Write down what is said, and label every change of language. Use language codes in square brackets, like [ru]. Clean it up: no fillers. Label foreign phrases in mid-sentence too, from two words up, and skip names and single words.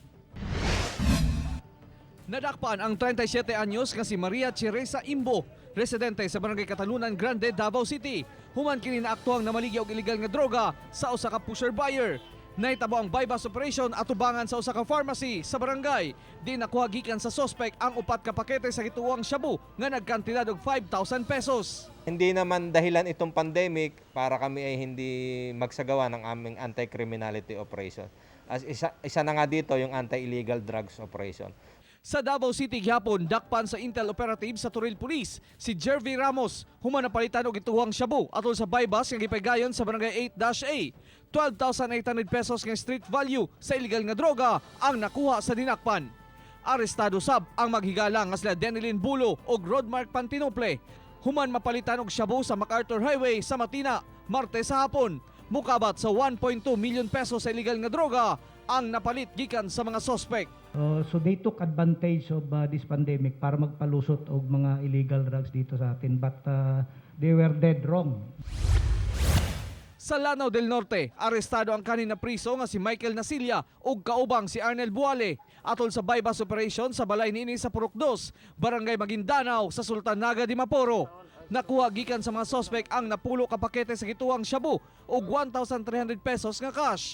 [ceb] Nadakpan ang 37 anyos nga si Maria Cheresa Imbo, residente sa Barangay Katalunan Grande, Davao City. Human kini naaktuhang namaligya og illegal nga droga sa usa ka [en] pusher buyer. [ceb] Nahitabo ang [en] bypass operation [ceb] at tubangan sa usa ka pharmacy sa barangay. Di nakuha gikan sa suspect ang 4 ka pakete sa gituang shabu nga nagkantidad og 5,000 pesos. [tl] Hindi naman dahilan itong pandemic para kami ay hindi magsagawa ng aming [en] anti-criminality operation. [tl] As isa na nga dito yung [en] anti-illegal drugs operation. [ceb] Sa Davao City gihapon, dakpan sa Intel Operative sa Turil Police, si Jervy Ramos human napalitan og ituhang shabu atol sa bypass nga gipaygayon sa barangay 8-A. 12,800 pesos nga street value sa illegal nga droga ang nakuha sa dinakpan. Arestado sab ang maghigala nga sila Denilyn Bulo og Rodmark Pantinople. Human mapalitan og shabu sa MacArthur Highway sa Matina, Martes sa hapon. Mukabat sa 1.2 million pesos sa illegal nga droga ang napalit gikan sa mga suspect. [en] So they took advantage of this pandemic [tl] para magpalusot og mga [en] illegal drugs [tl] dito sa atin, [en] but they were dead wrong. [ceb] Sa Lanao del Norte, arestado ang kanina priso nga si Michael Nasilla ug kaubang si Arnel Buale atol sa [en] bypass operation [ceb] sa balay niini sa Purok 2, Barangay Maguindanao sa Sultan Naga di Maporo. Nakuha gikan sa mga suspect ang napulo ka pakete sa gituang shabu ug 1,300 pesos nga cash.